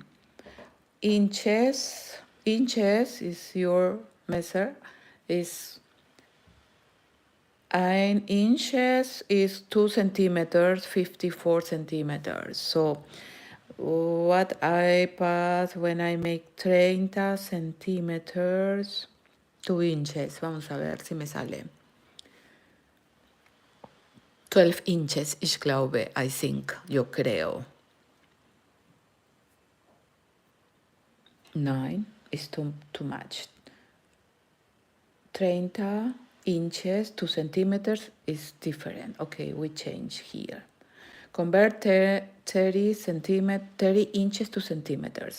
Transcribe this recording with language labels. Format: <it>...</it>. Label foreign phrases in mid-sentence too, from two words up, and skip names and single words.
<en>Inches is your measure, is 1 inches is 2 centimeters, 54 centimeters. So what I pass when I make 30 centimeters, 2 inches.</en> <es>Vamos a ver si me sale. 12 inches,</es> <de>ich glaube,</de> <en>I think,</en> <es>yo creo.</es> <en>9 is too much. 30 inches to centimeters is different. Okay, we change here. Convert 30 inches to centimeters.</en>